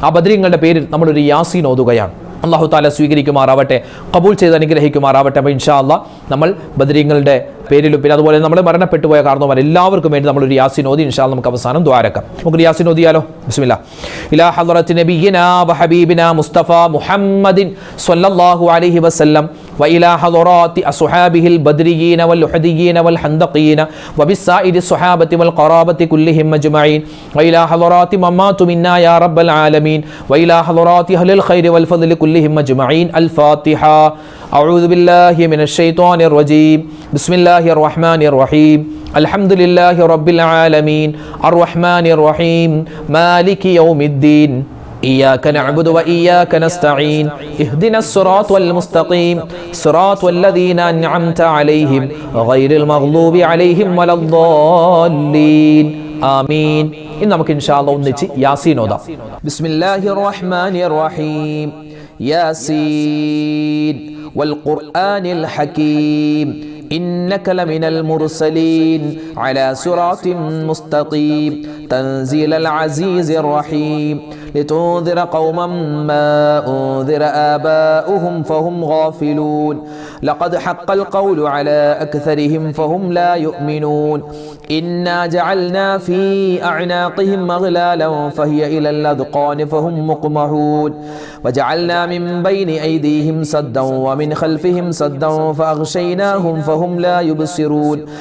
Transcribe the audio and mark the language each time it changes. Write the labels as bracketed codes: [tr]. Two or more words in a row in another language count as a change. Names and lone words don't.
[ml] ആ ബദരീങ്ങളുടെ പേരിൽ നമ്മളൊരു യാസീൻ ഓതുകയാണ്. [ar] الله تعالى [ml] സ്വീകരിക്കുമാറാവട്ടെ, ഖബൂൽ ചെയ്ത് അനുഗ്രഹിക്കുമാറാവട്ടെ. അപ്പോൾ [ar] إن شاء الله [ml] നമ്മൾ ബദരീങ്ങളുടെ പേരിലും പിന്നെ അതുപോലെ നമ്മൾ മരണപ്പെട്ടു പോയ കാരണവന്മാർ എല്ലാവർക്കും വേണ്ടി നമ്മളൊരു യാസീൻ ഓതി [ar] إن شاء الله [ml] നമുക്ക് അവസാനം ദുആരക്കാം. നമുക്ക് യാസീൻ ഓതിയാലോ? [ar] ബിസ്മില്ലാ. إلى حضرة نبينا وحبيبنا مصطفى محمد صلى الله عليه وسلم وإلى حضرات أصحابه البدريين واللحديين والحندقيين وبالسائر الصحابة والقرابة كلهم أجمعين وإلى حضرات من ماتوا منا يا رب العالمين وإلى حضرات أهل الخير والفضل كلهم أجمعين. الفاتحة. أعوذ بالله من الشيطان الرجيم. بسم الله الرحمن الرحيم. الحمد لله رب العالمين الرحمن الرحيم مالك يوم الدين إياك نعبد وإياك نستعين اهدنا الصراط المستقيم صراط الذين أنعمت عليهم غير المغضوب عليهم ولا الضالين آمين. [ml] إن നമുക്ക് [ar] إن شاء الله [ml] ഒന്നിച്ച് യാസീൻ ഓതാം. [ar] بسم الله الرحمن الرحيم. يس والقرآن الحكيم إنك لمن المرسلين على صراط مستقيم تنزيل العزيز الرحيم لتنذر قوما ما أنذر آباؤهم فهم غافلون لقد حق القول على أكثرهم فهم لا يؤمنون إنا جعلنا في أعناقهم أغلالا فهي إلى الأذقان فهم مقمحون وجعلنا من بين أيديهم سدا ومن خلفهم سدا فأغشيناهم فهم لا يبصرون